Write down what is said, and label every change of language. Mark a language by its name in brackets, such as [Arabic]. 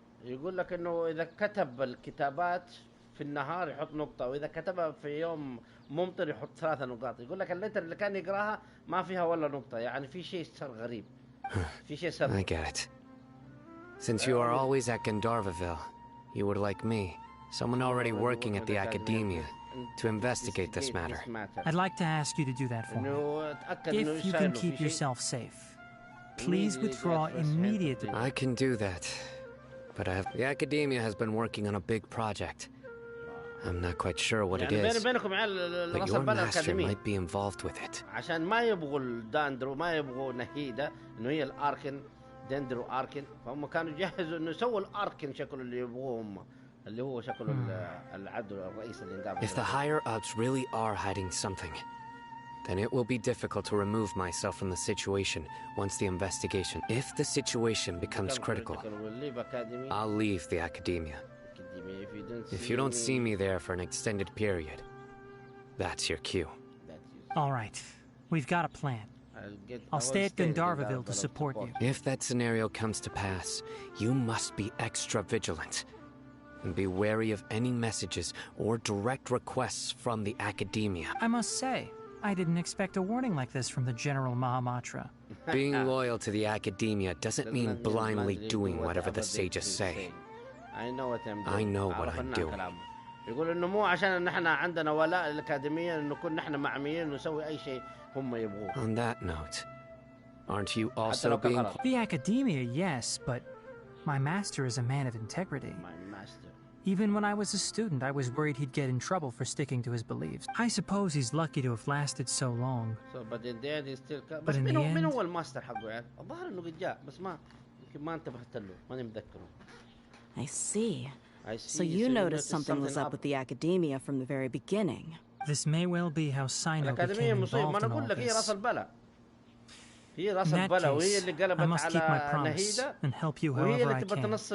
[Arabic] يقول لك انه اذا كتب الكتابات في النهار يحط نقطة، واذا كتبها في يوم ممطر يحط 3 نقاط. يقول لك اللتر اللي كان يقراها ما فيها ولا نقطة، يعني في شيء صار غريب. في شيء صار. [English] I get it. Since you are always at Gandharvaville, you would like me, someone already working at the academia, to investigate this matter. I'd like to ask you to do that for me. If you can keep yourself safe, please withdraw immediately. I can do that, but the academia has been working on a big project. I'm not quite sure what it is, but your master might be involved with it. [Arabic] عشان ما يبغوا الداندرو، ما يبغوا نهيدة إنه هي الاركن دندرو اركن، فهم كانوا يجهزوا انه يسووا الاركن شكله اللي يبغوه هم، اللي هو شكله العدو الرئيس الانقاذ. [English] If the higher ups really are hiding something, then it will be difficult to remove myself from the situation once the investigation. If the situation becomes critical, I'll leave the academia. If you don't see me there for an extended period, that's your cue. All right, we've got a plan. I'll stay at Gandharvaville to support you. If that scenario comes to pass, you must be extra vigilant. And be wary of any messages or direct requests from the academia. I must say, I didn't expect a warning like this from the General Mahamatra. Being loyal to the academia doesn't mean blindly doing whatever the sages say. I know what I'm doing. [Arabic] يقول انه مو عشان نحن عندنا ولاء للأكاديمية انه نكون نحن معميين ونسوي اي شيء هم يبغوه. [English] On that note, aren't you also being... The academia, yes, but my master is a man of integrity. My master. Even when I was a student, I was worried he'd get in trouble for sticking to his beliefs. I suppose he's lucky to have lasted so long. But in the end, he still... But in the end... [Arabic] من هو الماستر حقه يعني؟ الظاهر انه قد جاء بس ما يمكن ما انتبهت له، ماني متذكره. [English] I see. So you noticed something was up with the academia from the very beginning. This may well be how Sino became involved in all this. In that case, I must keep my promise and help you however I can.